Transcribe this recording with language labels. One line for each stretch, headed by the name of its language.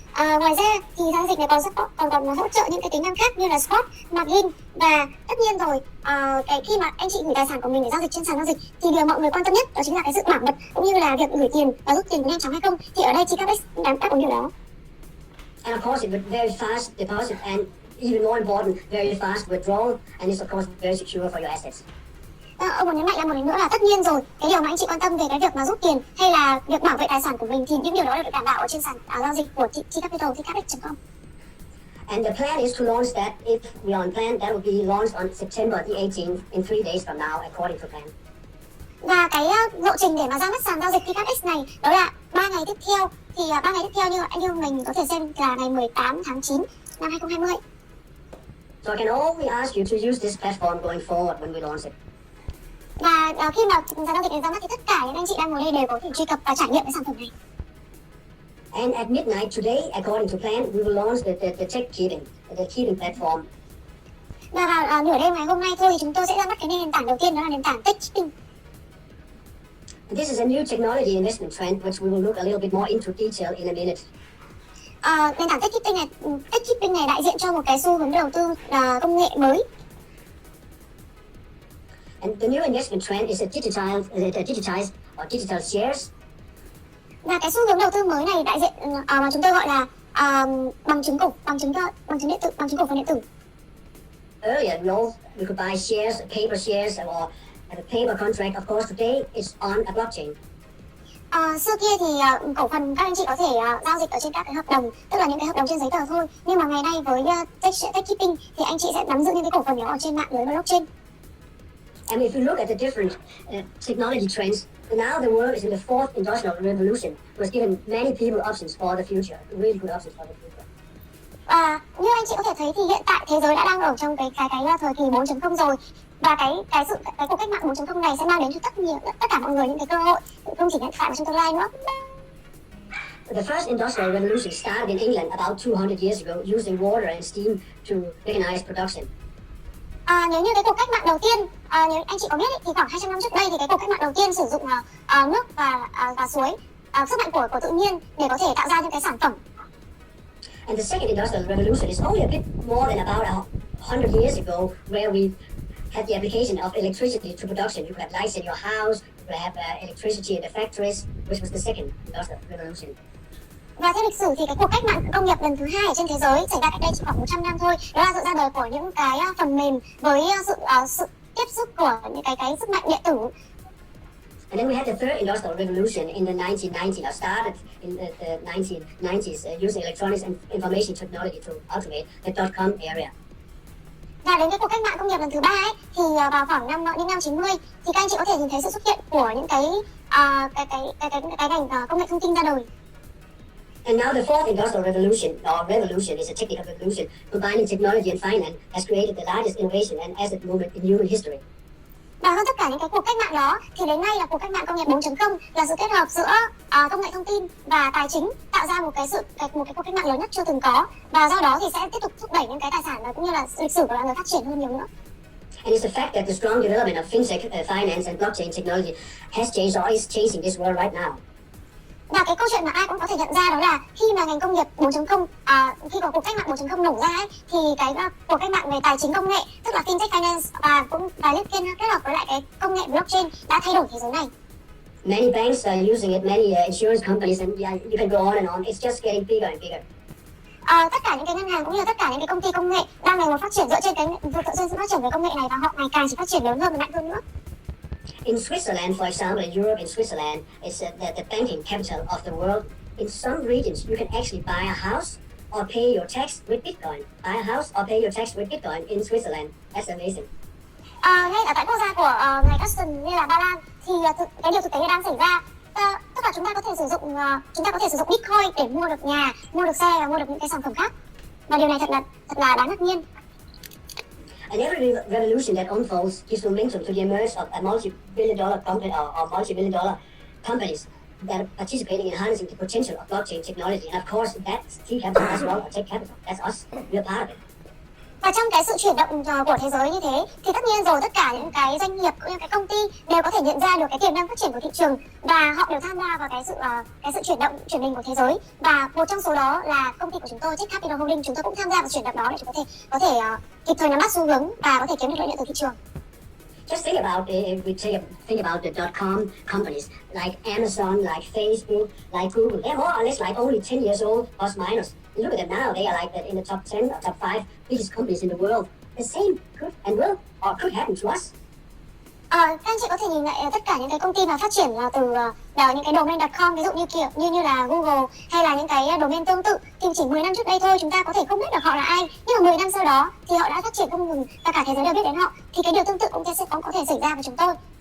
Vietnamese: Ngoài ra thì sàn giao dịch này còn hỗ trợ những cái tính năng khác như là spot, margin, và tất nhiên rồi khi mà anh chị gửi tài sản của mình để giao dịch trên sàn giao dịch thì điều mọi người quan tâm nhất đó chính là cái sự bảo mật cũng như là việc gửi tiền và rút tiền có nhanh chóng hay không, thì ở đây TCAPEX đang đáp ứng điều đó.
English: And of course, it would very fast deposit and even more important, very fast withdrawal, and it's of course very secure for your assets.
Vietnamese: Ông muốn nhấn mạnh là một lần nữa là tất nhiên rồi, cái điều mà anh chị quan tâm về cái việc mà rút tiền hay là việc bảo vệ tài sản của mình thì những điều đó được đảm bảo ở trên sàn giao dịch của Tcapital, tcapital.com.
English: And the plan is to launch that, if we are on plan, that will be launched on September the 18th in 3 days from now, according to plan.
Vietnamese: Và cái lộ trình để mà ra mắt sàn giao dịch TRX này đó là 3 ngày tiếp theo. Thì 3 ngày tiếp theo như anh yêu mình có thể xem là ngày 18 tháng 9 năm 2020.
English: So I can only ask you to use this platform going forward when we launch it.
Vietnamese: Và khi mà sàn giao dịch này ra mắt thì tất cả những anh chị đang ngồi đây đều có thể truy cập và trải nghiệm cái sản phẩm này.
English: And at midnight today, according to plan, we will launch the TechCapital platform.
Vietnamese: Và vào nửa đêm ngày hôm nay thôi thì chúng tôi sẽ ra mắt cái nền tảng đầu tiên, đó là nền tảng TechCapital.
English: This is a new technology investment trend, which we will look a little bit more into detail in a minute.
Vietnamese: Nền tảng TechCapital này đại diện cho một cái xu hướng đầu tư công nghệ mới.
English: And the new investment trend is a digitized or digital shares.
Vietnamese: Và cái xu hướng đầu tư mới này đại diện mà chúng tôi gọi là bằng chứng cổ phần điện tử.
English: Earlier, we could buy shares, paper shares, or a paper contract. Of course, today it's on a blockchain.
Vietnamese: Xưa kia thì cổ phần các anh chị có thể giao dịch ở trên các cái hợp đồng, tức là những cái hợp đồng trên giấy tờ thôi. Nhưng mà ngày nay với TechCapital thì anh chị sẽ nắm giữ những cái cổ phần đó ở trên mạng lưới blockchain.
English: And if you look at the different technology trends, now the world is in the fourth industrial revolution, which has given many people options for the future, really good options for the future.
Vietnamese: Và như anh chị có thể thấy thì hiện tại thế giới đã đang ở trong cái thời kỳ 4.0 rồi. Và cái cuộc cách mạng 4.0 này sẽ mang đến cho tất cả mọi người những cái cơ hội không chỉ hiện tại mà trong tương lai nữa.
English: The first industrial revolution started in England about 200 years ago, using water and steam to mechanize production.
Vietnamese: Nếu như cái cuộc cách mạng đầu tiên, nếu anh chị có biết thì khoảng 200 năm trước đây thì cái cuộc cách mạng đầu tiên sử dụng nước và suối, sức mạnh của tự nhiên để có thể tạo ra những cái sản phẩm.
English: And the second industrial revolution is only a bit more than about 100 years ago, where we had the application of electricity to production. You could have lights in your house, you could have electricity in the factories, which was the second industrial revolution.
Vietnamese: Và theo lịch sử thì cái cuộc cách mạng công nghiệp lần thứ hai ở trên thế giới xảy ra cách đây chỉ khoảng 100 năm thôi. Đó là sự ra đời của những cái phần mềm với sự tiếp xúc của những cái sức mạnh điện tử.
English: And then we had the third industrial revolution in the 1990s. I started in the 1990s using electronics and information technology to automate the .com area.
Vietnamese: Và đến cái cuộc cách mạng công nghiệp lần thứ ba ấy thì vào khoảng những năm 90 thì các anh chị có thể nhìn thấy sự xuất hiện của những cái ngành công nghệ thông tin ra đời.
English: And now the fourth industrial revolution is a technical revolution combining technology and finance, has created the largest innovation and asset movement in human history.
Vietnamese: Và hơn tất cả những cái cuộc cách mạng đó thì đến nay là cuộc cách mạng công nghiệp 4.0 là sự kết hợp giữa công nghệ thông tin và tài chính tạo ra một cái cuộc cách mạng lớn nhất chưa từng có, và do đó thì sẽ tiếp tục thúc đẩy những cái tài sản cũng như là lịch sử của loài người phát triển hơn nhiều nữa.
English: And it's the fact that the strong development of fintech, finance and blockchain technology has changed or is changing this world right now.
Vietnamese: Và cái câu chuyện mà ai cũng có thể nhận ra đó là khi mà ngành công nghiệp 4.0, khi có cuộc cách mạng 4.0 nổ ra ấy, thì cái cuộc cách mạng về tài chính công nghệ, tức là fintech finance và liên kết hợp với lại cái công nghệ blockchain đã thay đổi thế giới này.
English: Many banks are using it, many insurance companies, and you can go on. It's just getting bigger and bigger.
Vietnamese: Tất cả những cái ngân hàng cũng như là tất cả những cái công ty công nghệ đang ngày một phát triển dựa trên sự phát triển về công nghệ này, và họ ngày càng chỉ phát triển lớn hơn và mạnh hơn nữa.
English: In Switzerland, for example, in Europe, in Switzerland, it's the banking capital of the world. In some regions, you can actually buy a house or pay your tax with Bitcoin. Buy a house or pay your tax with Bitcoin in Switzerland. That's amazing.
Vietnamese: Ngay ở tại quốc gia của ngài Custom như là Ba Lan thì cái điều thực tế đang xảy ra. Tức là chúng ta có thể sử dụng Bitcoin để mua được nhà, mua được xe và mua được những cái sản phẩm khác. Và điều này thật là đáng ngạc nhiên.
English: And every revolution that unfolds gives momentum to the emerge of a multi-billion dollar company or multi-billion dollar companies that are participating in harnessing the potential of blockchain technology. And of course, that's Tcapital as well, or TechCapital. That's us. We're part of it.
Vietnamese: Và trong cái sự chuyển động của thế giới như thế thì tất nhiên rồi tất cả những cái doanh nghiệp cũng như cái công ty đều có thể nhận ra được cái tiềm năng phát triển của thị trường, và họ đều tham gia vào cái sự chuyển mình của thế giới. Và một trong số đó là công ty của chúng tôi, TechCapital Holdings, chúng tôi cũng tham gia vào chuyển động đó để chúng có thể kịp thời nắm bắt xu hướng và có thể kiếm được lợi nhuận từ thị trường.
English: Just think about think about the .com companies like Amazon, like Facebook, like Google. They're more or less like only 10 years old plus minus. Look at them now; they are like in the top 10 or top 5 biggest companies in the world. The same could and will or could happen to us.
Vietnamese: Các anh chị có thể nhìn lại tất cả những cái công ty mà phát triển từ những cái domain.com, ví dụ như là Google hay là những cái domain tương tự, thì chỉ 10 năm trước đây thôi chúng ta có thể không biết được họ là ai, nhưng mà 10 năm sau đó thì họ đã phát triển không ngừng và cả thế giới đều biết đến họ, thì cái điều tương tự cũng sẽ có thể xảy ra với chúng tôi.